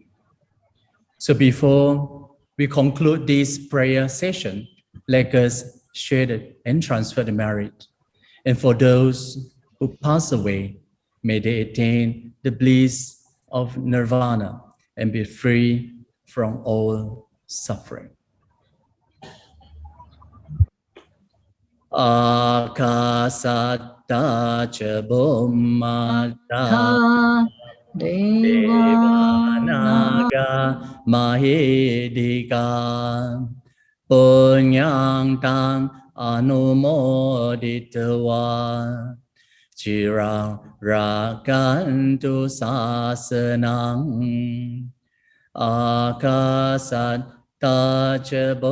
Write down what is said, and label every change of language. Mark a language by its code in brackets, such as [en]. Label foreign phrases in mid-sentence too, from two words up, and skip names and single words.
[en] So before we conclude this prayer session, let us share and transfer the merit. And for those who pass away, may they attain the bliss of nirvana and be free from all suffering. [pi] Akasatta cha bummata devanaga mahedika punyang tang anumoditva cirang rakantu sasanang akasatta cha